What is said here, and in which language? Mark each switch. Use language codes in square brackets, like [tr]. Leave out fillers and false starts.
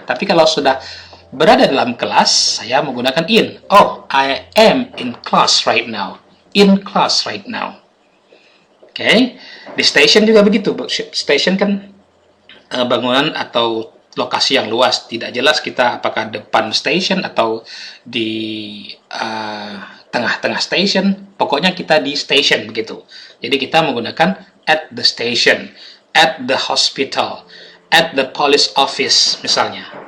[id] Tapi kalau sudah berada dalam kelas, saya menggunakan in. [en] Oh, I am in class right now. In class right now. [id] Oke, di station juga begitu. Station kan bangunan atau lokasi yang luas. Tidak jelas kita apakah depan station atau di tengah-tengah station. Pokoknya kita di station begitu. Jadi kita menggunakan [en] at the station, at the hospital, at the police office [id] misalnya.